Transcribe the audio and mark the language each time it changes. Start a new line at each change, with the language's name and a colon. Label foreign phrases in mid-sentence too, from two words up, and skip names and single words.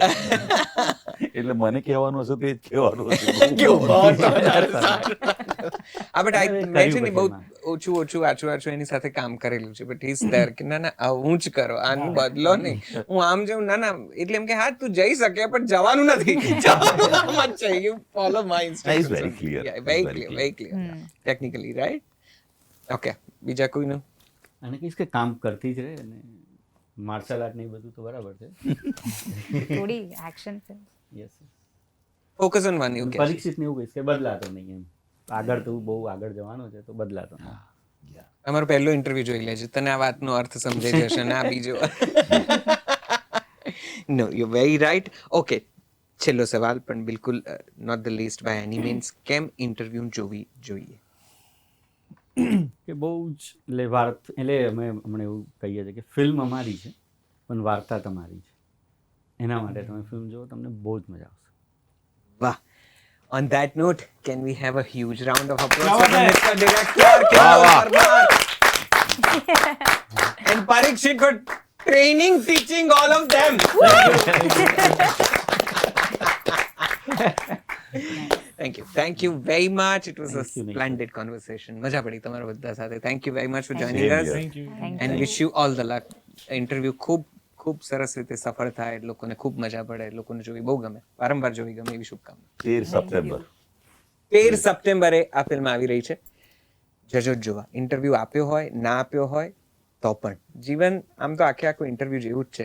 Gujarati: એટલે મને કહેવાનું હશે તો એ જ કહેવાનું હશે. હા, but હવે મેં છે ને કર્યું બહુ પછી ઓછું વાંચું એની સાથે કામ કરેલું છે,
English: but he's there
Gujarati: કે ના આવું જ કરો, આનું બદલો નહીં. હું આમ જાઉં ના એટલે એમ કે હા તું જઈ શકે પણ જવાનું નથી. જવાનું આમ જ છે.
English: You follow my instructions. He's very clear. Yeah, He's very very clear, clear. very clear. Technically, right?
Gujarati: Okay. બીજા કોઈનું? અને કહીશ કે કામ કરતી જ રહે અને
English: martial art
Gujarati: ને એ બધું તો બરાબર છે. થોડી
English: action film.
Gujarati: યસ.
English: Focus on one, you can.
Gujarati: પરીક્ષિત ને એવું કહીશ કે બદલાતો નહીં એમ. આગળ તું બહુ આગળ જવાનો છે તો બદલાતો નહીં. અમારો પહેલો ઇન્ટરવ્યુ જોઈ લેજે, તને આ વાતનો અર્થ સમજાઈ જશે ને આ બીજો.
English: no you very right.
Gujarati: ઓકે, છેલ્લો સવાલ પણ બિલકુલ
English: not the least by any means,
Gujarati: કેમ ઇન્ટરવ્યુ જોવી જોઈએ? કે બહુ જ એટલે એટલે અમે હમણાં એવું કહીએ છીએ કે ફિલ્મ અમારી છે પણ વાર્તા તમારી છે. એના માટે તમે ફિલ્મ જુઓ, તમને બહુ જ મજા આવશે. વાહ.
English: On that note, can we have a huge round of applause for the Mr. Director, Kevin Verma, and Parikshit for training, teaching all of them. Thank you very much. It was a Thank you, Nikhil. splendid conversation.
Gujarati: મજા પડી તમારા બધા સાથે.
English: Thank you very much for joining Same us. here. thank you. And wish you all the luck.
Gujarati: ઇન્ટરવ્યુ ખૂબ સરસ રીતે સફળ થાય, લોકોને ખૂબ મજા પડે, લોકોને જોવી બહુ ગમે, વારંવાર જોવી ગમે એવી શુભકામના. 13 સપ્ટેમ્બર 13 સપ્ટેમ્બરે આ ફિલ્મ આવી રહી છે. જજો જ જોવા. ઇન્ટરવ્યુ આપ્યો હોય ના આપ્યો હોય તો પણ જીવન આમ તો આખું ઇન્ટરવ્યુ જેવું જ છે.